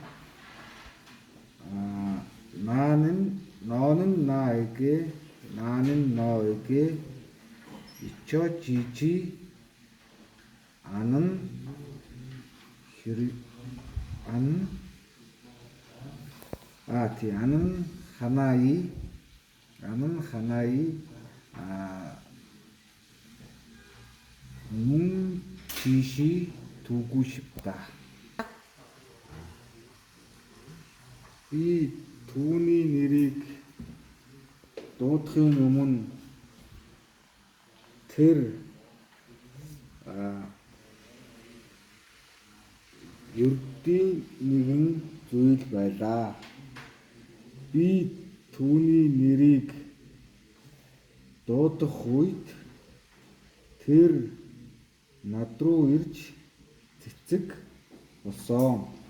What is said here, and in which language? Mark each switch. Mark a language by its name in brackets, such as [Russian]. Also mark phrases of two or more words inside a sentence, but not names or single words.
[Korean] 너는 나에게, 나는 너에게 잊혀지지 않은 하나의 눈짓이 두고 싶다. [Mongolian] 이 түүний нэрийг дуудахын өмнө тэр ердийн нэгэн зүйл байлаа. Би түүний нэрийг дуудах үед тэр над руу ирж цэцэг болсон.